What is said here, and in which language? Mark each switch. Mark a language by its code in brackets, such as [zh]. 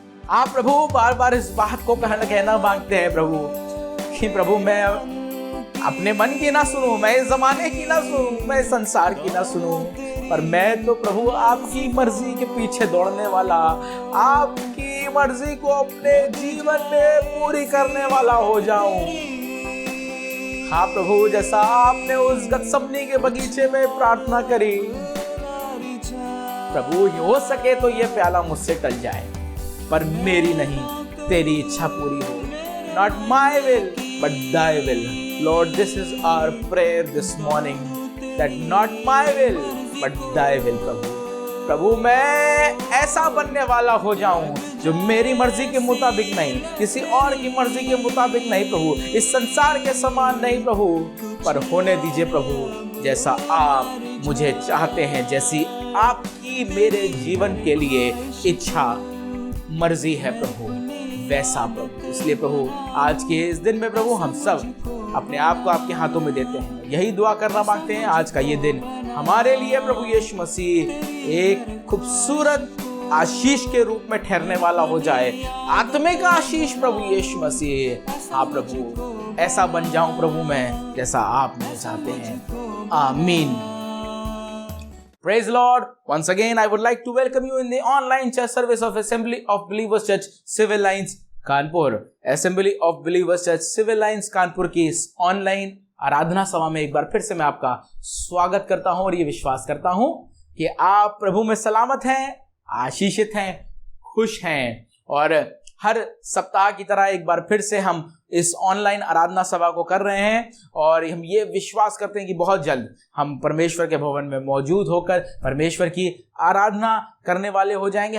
[hi] आप प्रभु बार बार इस बात को कहना मांगते हैं प्रभु कि प्रभु मैं अपने मन की ना सुनूं, मैं इस जमाने की ना सुनूं, मैं संसार की ना सुनूं, पर मैं तो प्रभु आपकी मर्जी के पीछे दौड़ने वाला, आपकी मर्जी को अपने जीवन में पूरी करने वाला हो जाऊं। हाँ प्रभु, जैसा आपने उस गतसमनी के बगीचे में प्रार्थना करी, प्रभु हो सके तो ये प्याला मुझसे टल जाए, पर मेरी नहीं तेरी इच्छा पूरी हो। [en] Not my will, but thy will. Lord, this is our prayer this morning, that not my will, but thy will, प्रभु। [hi] प्रभु मैं ऐसा बनने वाला हो जाऊं जो मेरी मर्जी के मुताबिक नहीं, किसी और की मर्जी के मुताबिक नहीं प्रभु, इस संसार के समान नहीं प्रभु, पर होने दीजिए प्रभु जैसा आप मुझे चाहते हैं, जैसी आपकी मेरे जीवन के लिए इच्छा मर्जी है प्रभु, वैसा प्रभु। इसलिए प्रभु आज के इस दिन में प्रभु हम सब अपने आप को आपके हाथों में देते हैं, यही दुआ करना मांगते हैं आज का ये दिन हमारे लिए प्रभु यीशु मसीह एक खूबसूरत आशीष के रूप में ठहरने वाला हो जाए, आत्मिक आशीष प्रभु यीशु मसीह। हाँ प्रभु, ऐसा बन जाऊं प्रभु मैं जैसा आप मुझे चाहते हैं। [en] आमीन। Praise the Lord. Once again, I would like to welcome you in the online church service of Assembly of Believers Church, Civil Lines, Kanpur. [hi] Assembly of Believers Church, Civil Lines, Kanpur की इस ऑनलाइन आराधना सभा में एक बार फिर से मैं आपका स्वागत करता हूं और ये विश्वास करता हूं कि आप प्रभु में सलामत हैं, आशीषित हैं, खुश हैं। और हर सप्ताह की तरह एक बार फिर से हम इस ऑनलाइन आराधना सभा को कर रहे हैं और हम ये विश्वास करते हैं कि बहुत जल्द हम परमेश्वर के भवन में मौजूद होकर परमेश्वर की आराधना करने वाले हो जाएंगे।